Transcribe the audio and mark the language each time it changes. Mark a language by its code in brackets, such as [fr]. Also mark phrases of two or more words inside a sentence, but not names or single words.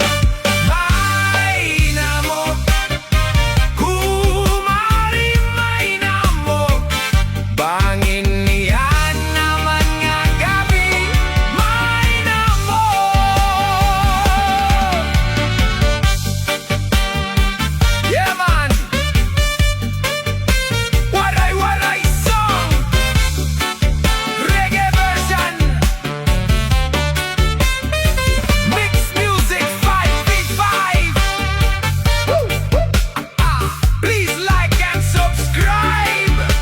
[war] May namok, kumari may namok, bangin niyan naman nga gabi, may namok. [en] Yeah, man! Waray song! Reggae version! Mixed music 5v5! Please like and subscribe!